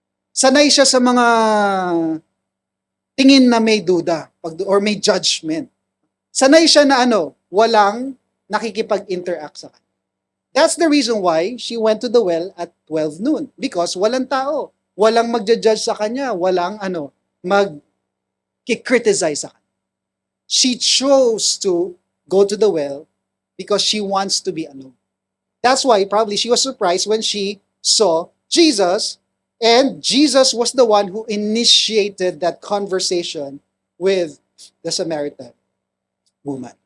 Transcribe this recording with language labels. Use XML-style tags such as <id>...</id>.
<tl>Sanay siya sa mga tingin na may duda or may judgment. Sanay siya na walang nakikipag-interact sa kanya.</tl> <en>That's the reason why she went to the well at 12 noon.</en> <tl>Because walang tao. Walang magja-judge sa kanya. Walang mag-criticize sa kanya.</tl> <en>She chose to go to the well because she wants to be alone. That's why probably she was surprised when she saw Jesus, and Jesus was the one who initiated that conversation with the Samaritan woman.</en>